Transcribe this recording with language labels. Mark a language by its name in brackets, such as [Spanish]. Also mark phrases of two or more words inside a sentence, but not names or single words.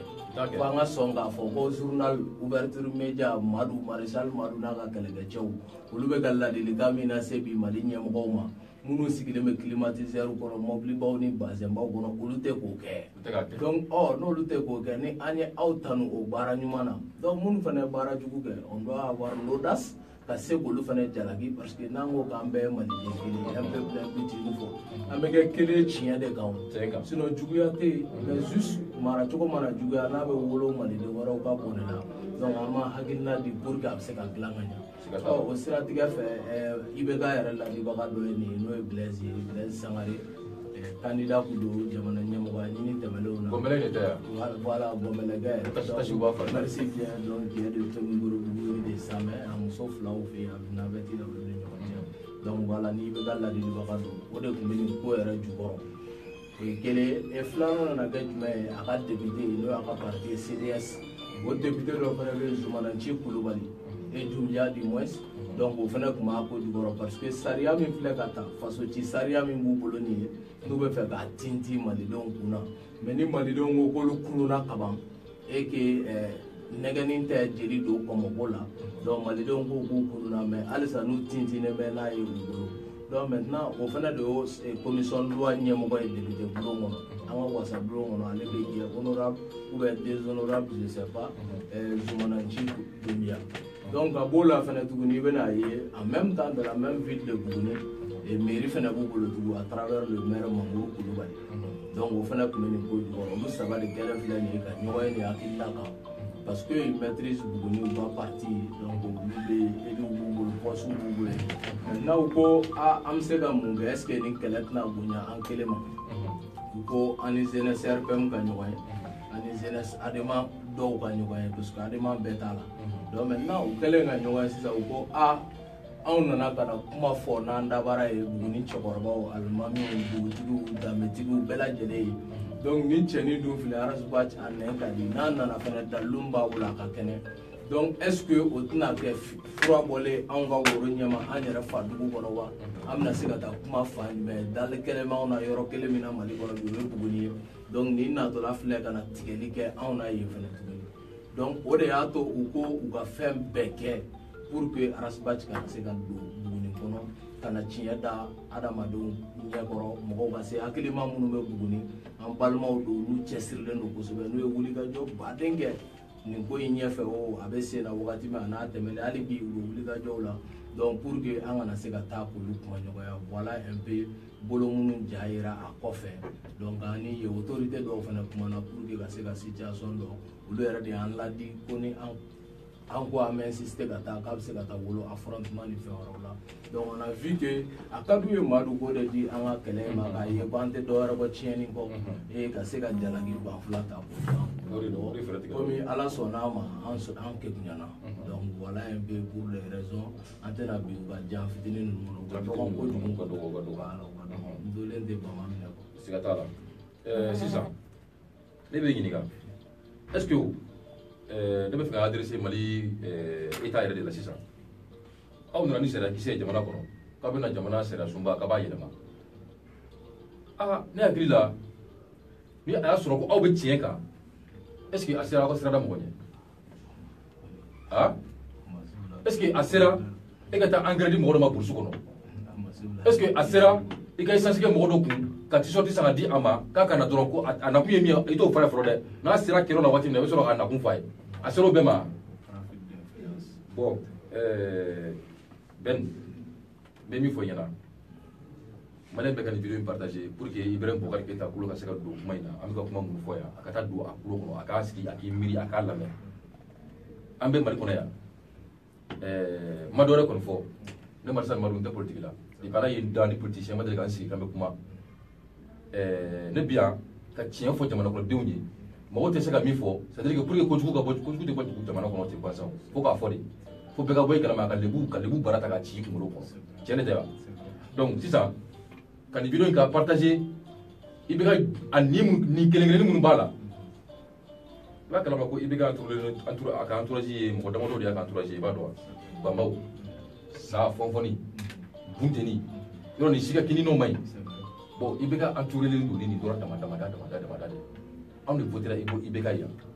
[Bambara] Fo an ka sɔn k'a fɔ ko [French] journal ouverture média [Bambara] Maréchal Madu n'a ka kɛlɛkɛcɛw olu bɛ ka ladilikan min na se bi Mali ɲɛmɔgɔw ma minnu sigilen bɛ climatiseur kɔnɔ mobilibaw ni bazɛnbaw kɔnɔ olu tɛ k'o kɛ donc n'olu tɛ k'o kɛ ni an ye aw tanu o baara ɲuman na donc minnu fana ye baara jugu kɛ [French] on doit avoir [Bambara] l'audace ka se k'olu fana jalaki [French] parce que [Bambara] n'an ko k'an bɛɛ ye maliden kelen ye an bɛɛ bɛ bitini fɔ an bɛ kɛ kelen tiɲɛ de kan sinon juguya tɛ yen [French] mais juste [Bambara] maracogo mana juguya n'a bɛ wolo maliden wɛrɛw ka bon de la donc an ma hakilina di [French] pour que [Bambara] a bɛ se ka dilan ka ɲɛ o siratigɛ fɛ IBK yɛrɛ ladibaga dɔ ye nin ye n'o ye Blaise ye Blaise Sangare candidat kun don jamana ɲɛmɔgɔya ɲini tɛmɛnlenw na Bɔnbɛlɛ de tɛ yan voilà Bɔnbɛlɛkɛ [French] merci bien donc qui est de Tomikorobugu et de Samɛ [Bambara] a muso filaw fɛ yen a bɛ navɛti la olu ni ɲɔgɔn cɛ donc voilà ni IBK ladibaga don o de tun bɛ nin ko yɛrɛ jukɔrɔ o ye kelen filanan nana kɛ jumɛn ye a ka député n'o y'a ka parti CDS o député dɔ fana bɛ Zumananci Kulubali et Dunbiya [French] du moins [Bambara] donc o fana tun b'a ko jukɔrɔ [French] parce que [Bambara] sariya min filɛ ka ta faso ci sariya min b'u bolo nin ye n'u bɛ fɛ k'a tintin malidenw kunna mais ni malidenw ko k'olu kununa kaban [French] et que [Bambara] nɛgɛnin tɛ jeli don kɔmɔko la donc malidenw ko k'u kununa mais halisa n'u tintinen bɛ n'a ye u bolo [French] donc maintenant [Bambara] o fana de y'o [French] commission loi [Bambara] ɲɛmɔgɔ ye député bulon kɔnɔ an ka wasa bulon kɔnɔ ale bɛ jɛ [French] honorable ou bien déshonorable je sais pas [Bambara] Zumananci Dunbiya donc a b'o la fana tuguni i bɛna ye [French] en même temps de la même ville de Buguni [Bambara] mairie fana b'u bolo tugun [French] à travers le maire [Bambara] Mangoro Kulubali donc o fana tun bɛ nin ko jukɔrɔ olu saba de kɛlen filɛ nin ye ka ɲɔgɔn ye nin hakilina kan [French] parce que ils maîtrisent [Bambara] Buguni u ka parti donc olu bɛ élu b'u bolo poste b'u bolo maintenant u ko an bɛ se ka mun kɛ [French] est ce que [Bambara] nin kɛlɛ tɛna bonya an kelen ma u ko an ni jeunesse RPM ka ɲɔgɔn ye an ni jeunesse ADEMA dɔw ka ɲɔgɔn ye [French] parce que [Bambara] ADEMA bɛɛ t'a la [French] donc maintenant [Bambara] u kɛlen ka ɲɔgɔn ye sisan u ko anw nana ka na kuma fɔ n'an dabara ye Buguni cɛkɔrɔbaw alimamiw dugutigiw danbetigiw bɛɛ lajɛlen ye donc ni cɛnin dun filɛ Arasbach a nɛn ka di n'a nana fana dalilu b'a bolo a ka kɛnɛ [French] donc est ce que [Bambara] o tɛna kɛ fura bɔlen anw ka woro ɲɛma an yɛrɛ fa dugu kɔnɔ wa an bɛna se ka taa kuma fa mais dali kɛlɛmanw na yɔrɔ kelen min na Mali kɔnɔ bi o ye Buguni ye donc nin natɔla filɛ ka na tigɛli kɛ anw na yen fana tuguni donc o de y'a to u ko u ka fɛn bɛɛ kɛ [French] pour que [Bambara] Arasbach kana se ka don Buguni kɔnɔ ka na tiɲɛ da adamadenw ɲɛkɔrɔ mɔgɔw ka se hakilima minnu bɛ Buguni an balimaw don olu cɛsirilen don kosɛbɛ n'u ye wulikajɔ baden kɛ nin ko in ɲɛfɛ o a bɛ sen na wagati min a n'a tɛmɛlen hali bi u bɛ wulikajɔw la donc [French] pour que [Bambara] an kana se ka taa k'olu kuma ɲɔgɔnya [French] voilà un peu [Bambara] bolo minnu ja yira a kɔfɛ donc ani ye autorité dɔw fana kumana [French] pour que [Bambara] ka se ka situation dɔn olu yɛrɛ de y'an ladi ko ni an ko an bɛ insister ka taa k'a bɛ se ka taa wolo affrontement ni fɛn wɛrɛw la [French] donc on a vu que [Bambara] a ka d'u ye Madu ko de di an ka kɛlɛ ma k'a ye ko an tɛ dɔwɛrɛ bɔ tiɲɛni kɔ ka se ka jalaki ban fila ta k'o komi Ala sɔnn'a ma an kegunyana [French] donc voilà un peu pour les raisons [Bambara] an tɛna bi u ka jan fitinin ninnu ka dɔgɔn kojugu ka dɔgɔ n dolen tɛ bama minɛ kɔ siga t'a la sisan ne bɛ ɲininka [French] est ce que [Bambara] ne bɛ fɛ ka adresser Mali état yɛrɛ de la sisan aw nana ni sariya kisɛ ye jamana kɔnɔ k'a bɛna jamana sariya sunba k'a b'a yɛlɛma ne hakili la ni a y'a sɔrɔ ko aw bɛ tiɲɛ kan [French] est ce que [Bambara] a sera aw ka sirada mɔgɔ ɲɛ [French] est ce que [Bambara] a sera e ka taa engrais di mɔgɔ dɔ ma burusi kɔnɔ [French] est ce que [Bambara] a sera i ka essence kɛ mɔgɔ dɔ kun ka t-shirt san ka di a ma k'a ka na dɔrɔn ko a nakun ye min ye i t'o fɔ a ye fɔlɔ dɛ n'a sera kɛlɛ la waati min na i bɛ sɔrɔ k'a nakun f'a ye a sera o bɛɛ ma bon Ben n bɛ min fɔ i ɲɛna maliyɛn bɛɛ ka nin video in partager [French] pour que [Bambara] Ibrahim Boubacar Keita kulo ka se ka don kuma in na an bɛ ka kuma minnu fɔ yan a ka taa don a kulo kɔnɔ a k'a sigi a k'i miiri a k'a lamɛn an bɛ Mali kɔnɔ yan ma dɔ wɛrɛ kɔni fɔ ne Marisa Madu n tɛ politique la depuis Ala ye n da ni politicien ma deli ka n sigi k'an bɛ kuma ne bi yan ka tiɲɛ fɔ jamana kɔnɔdenw ye mɔgɔw tɛ se ka min fɔ [French] c'est à dire que pour que [Bambara] kojugu ka bɔ kojugu tɛ bɔ jamana kɔnɔ ten gansan fo k'a fɔ de fo bɛɛ ka bɔ i kalama ka lebu baara ta ka ci i kunkolo kɔnɔ tiɲɛ de tɛ wa donc sisan ka nin video in ka partager i bɛ ka a ni kelen-kelennin minnu b'a la i b'a kalama ko i bɛ ka a ka entourage ye mɔgɔ damadɔ de y'a ka entourage ye i b'a dɔn wa banbaw sa fɔnfɔnni bunteni yɔrɔ nin si ka kini n'o ma ɲi bon i bɛ ka entourelen don ni nin dɔrɔn damada de anw de votera i bɛ ka yan